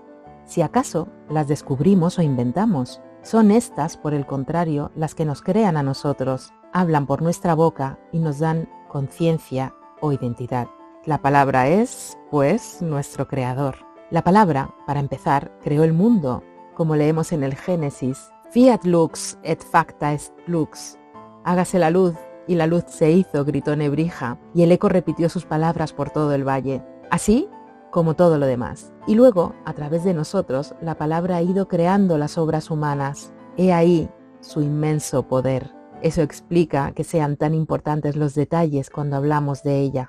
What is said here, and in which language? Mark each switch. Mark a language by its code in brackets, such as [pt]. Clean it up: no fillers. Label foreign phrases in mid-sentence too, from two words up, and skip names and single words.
[es] Si acaso las descubrimos o inventamos, son estas, por el contrario, las que nos crean a nosotros, hablan por nuestra boca y nos dan conciencia o identidad. La palabra es, pues, nuestro creador. La palabra, para empezar, creó el mundo, como leemos en el Génesis: [la] Fiat lux et facta est lux. [es] Hágase la luz, y la luz se hizo, gritó Nebrija, y el eco repitió sus palabras por todo el valle. Así como todo lo demás. Y luego, a través de nosotros, la palabra ha ido creando las obras humanas. He ahí su inmenso poder. Eso explica que sean tan importantes los detalles cuando hablamos de ella.